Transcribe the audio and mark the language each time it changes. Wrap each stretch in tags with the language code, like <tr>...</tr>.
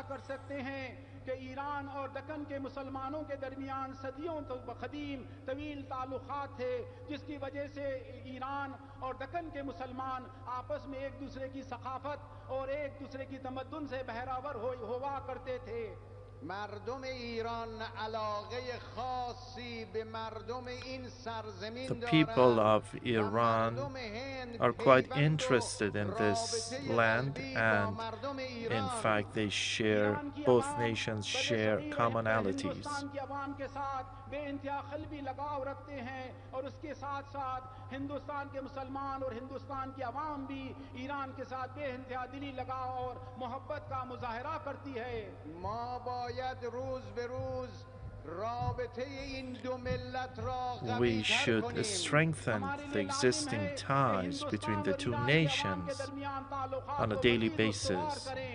<hi>कि ईरान और दक्कन के मुसलमानों के दरमियान सदियों कदीम तवील ताल्लुकात थे, जिसकी वजह से ईरान और दक्कन के मुसलमान आपस में एक दूसरे की सखाफत और एक दूसरे की तमद्दुन से बहरावर हुआ करते थे।</hi> <fa>مردم ایران علاقه خاصی به مردم این سرزمین دارند.</fa> <en>The people of Iran are quite interested in this land, and in fact they share, both nations share commonalities.</en> <hi>बे इंतहा क़ल्बी लगाव रखते हैं और उसके साथ साथ हिंदुस्तान के मुसलमान और हिंदुस्तान की आवाम भी ईरान के साथ बे इंतहा दिली लगाव और मोहब्बत का मुजाहरा करती है।</hi> <fa>ما باید روز به روز رابطه این دو ملت را</fa> <en>We should strengthen the existing ties between the two nations on a daily basis.</en>